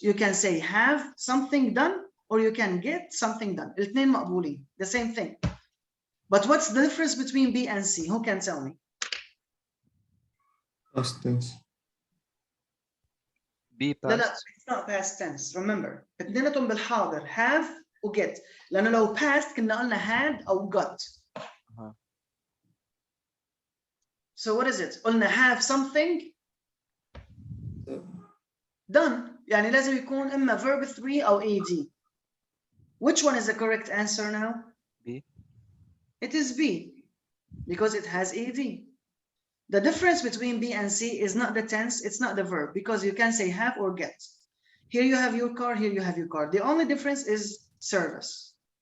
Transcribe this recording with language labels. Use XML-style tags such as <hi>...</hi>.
<en>You can say have something done, or you can get something done.</en> <ar>الاثنين مقبولين,</ar> <en>the same thing. But what's the difference between B and C? Who can tell me? Past tense. Be</en> <ar>لا لا,</ar> <en>past. it's not past tense. Remember,</en> <ar>اثنيناتهم بالحاضر,</ar> <en>have و get.</en> <ar>لأنه لو past كنا قلنا had أو got.</ar> <en>So what is it?</en> <ar>قلنا</ar> <en>have something done.</en> <ar>يعني لازم يكون إما verb 3 أو ed.</ar> <en>Which one is the correct answer now? B. It is B, because it has ed. The difference between B and C is not the tense, it's not the verb, because you can say have or get. Here you have your car, here you have your car. The only difference is service.</en>